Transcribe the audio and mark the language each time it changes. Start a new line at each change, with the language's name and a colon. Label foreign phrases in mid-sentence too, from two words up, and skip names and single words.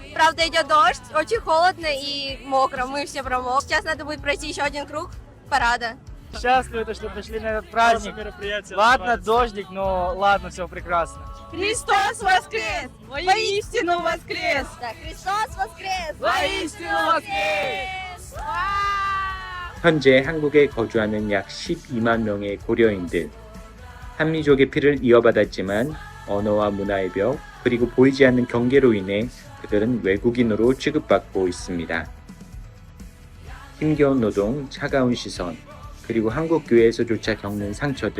Russian: Правда, идет дождь, очень холодно и мокро, мы все промокли. Сейчас надо будет пройти еще один круг парада. Счастливы, что пришли на этот праздник. Ладно, дождик, но ладно, все прекрасно. Христос воскрес! Воистину воскрес! Да, Христос воскрес! Воистину воскрес!
Korean: 현재 한국에 거주하는 약 12만 명의 고려인들. 한미족의 피를 이어받았지만 언어와 문화의 벽, 그리고 보이지 않는 경계로 인해 그들은 외국인으로 취급받고 있습니다. 힘겨운 노동, 차가운 시선, 그리고 한국 교회에서조차 겪는 상처들.